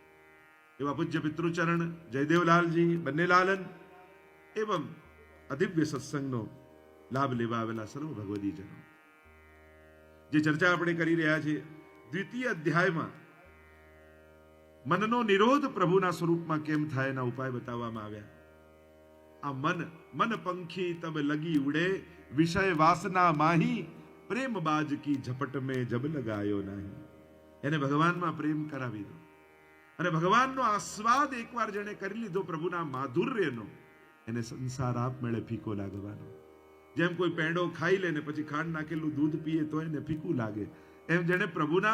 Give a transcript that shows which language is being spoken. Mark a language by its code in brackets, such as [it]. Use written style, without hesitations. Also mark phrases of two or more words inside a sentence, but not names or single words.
[gu] એવા પૂજ્ય પિતૃચરણ જયદેવલાલજી બંનેલાલન એવં અદિવ્ય સત્સંગનો લાભ લેવા આવેલા સર્વ ભગવદીજનો જે ચર્ચા આપણે કરી રહ્યા છીએ દ્વિતીય અધ્યાયમાં મનનો નિરોધ પ્રભુના સ્વરૂપમાં કેમ થાય એના ઉપાય બતાવવામાં આવ્યા। [hi] આ मन पंखी तब लगी उड़े विषय वासना माही प्रेम बाज की झपट में जब लगायो नहीं। [gu] એને ભગવાનમાં પ્રેમ કરાવી દો અને ભગવાનનો આસ્વાદ એકવાર જેણે કરી લીધો પ્રભુના માધુર્યનો એને સંસાર આપમેળે ફીકો લાગવાનો। જેમ કોઈ પેંડો ખાઈ લે ને પછી ખાંડ નાખેલું દૂધ પીએ તો એને ફીકું લાગે એમ જેણે પ્રભુના